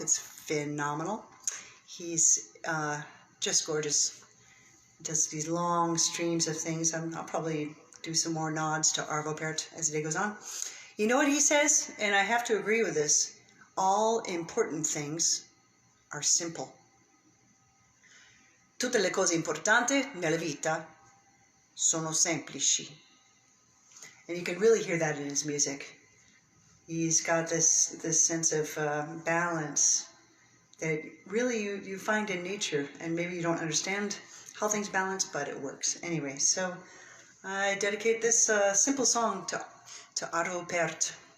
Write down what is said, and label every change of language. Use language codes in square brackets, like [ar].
[en] It's phenomenal. He's just gorgeous. Does these long streams of things. I'll probably do some more nods to Arvo Pärt as the day goes on. You know what he says? And I have to agree with this. All important things are simple. [it] Tutte le cose importanti nella vita sono semplici. [en] And you can really hear that in his music. He's got this sense of balance that really you find in nature, and maybe you don't understand how things balance, but it works. Anyway, so I dedicate this simple song to Arvo Pärt.